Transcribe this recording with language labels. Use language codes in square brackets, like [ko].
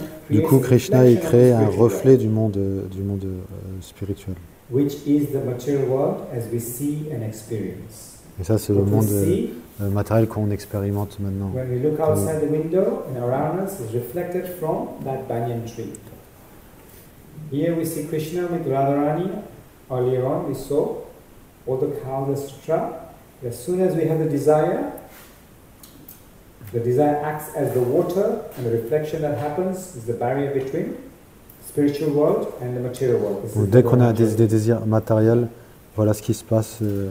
[fr] Du coup, Krishna il crée un reflet du monde spirituel. [en] Which is the material world as we see and experience. [fr] Et ça, c'est le monde matériel qu'on expérimente maintenant. [en] When we look outside the window and around us, is reflected from that banyan tree. Here we see Krishna with Radharani. Earlier on, we saw all the cows, etc. As soon as we have the desire acts as the water, and the reflection that happens is the barrier between spiritual world and the material world. [fr] Dès qu'on a des désirs matériels, voilà ce qui se passe.